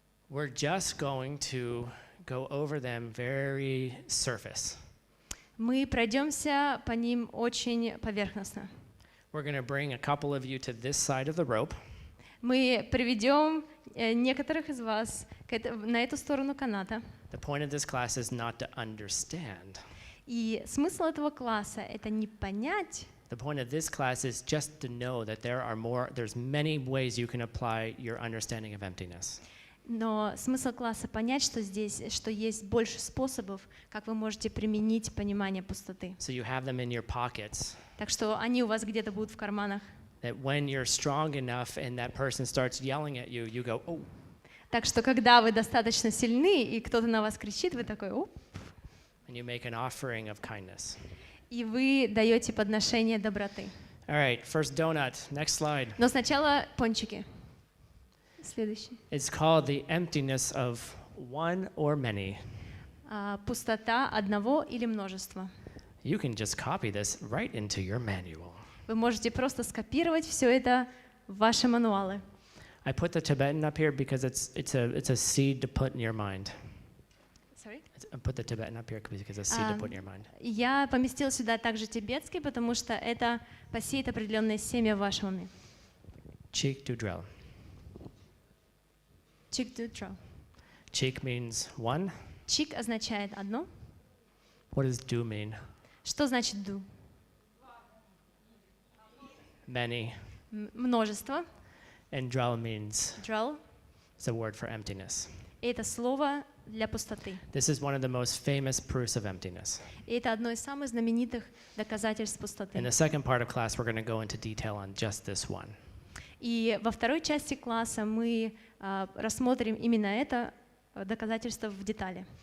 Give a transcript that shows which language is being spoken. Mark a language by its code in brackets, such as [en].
[en] We're just going to go over them very surface. [ru] Мы пройдемся по ним очень поверхностно. [en] We're going to bring a couple of you to this side of the rope. [ru] Мы приведем некоторых из вас на эту сторону каната. [en] The point of this class is not to understand. [ru] И смысл этого класса — это не понять, [en] The point of this class is just to know that there's many ways you can apply your understanding of emptiness. [ru] Но смысл класса понять, что здесь, что есть больше способов, как вы можете применить понимание пустоты. [en] So you have them in your pockets. [ru] Так что они у вас где-то будут в карманах. [en] That when you're strong enough and that person starts yelling at you, you go, oh. [ru] Так что когда вы достаточно сильны и кто-то на вас кричит, вы такой, оп. [en] And you make an offering of kindness. [ru] И вы даете подношение доброты. [en] All right, first donut. Next slide. [ru] Но сначала пончики. Следующий. [en] It's called the emptiness of one or many. [ru] Пустота одного или множества. [en] You can just copy this right into your manual. [ru] Вы можете просто скопировать все это в ваши мануалы. [en] I put the Tibetan up here because it's a seed to put in your mind. Sorry? I put the Tibetan up here because it's a seed to put in your mind. [ru] Я поместила сюда также тибетский, потому что это посеет определенное семя в вашем уме. [en] Cheek to drill. Cheek to draw. Cheek means one. [ru] Чик означает одно. [en] What does do mean? [ru] Что значит do? [en] Many. [ru] Множество. [en] And drill means Draw. it's a word for emptiness. [ru] Это слово для пустоты. [en] This is one of the most famous proofs of emptiness. [ru] И это одно из самых знаменитых доказательств пустоты. [en] In the second part of class, we're going to go into detail on just this one. [ru] И во второй части класса мы рассмотрим именно это доказательство в детали.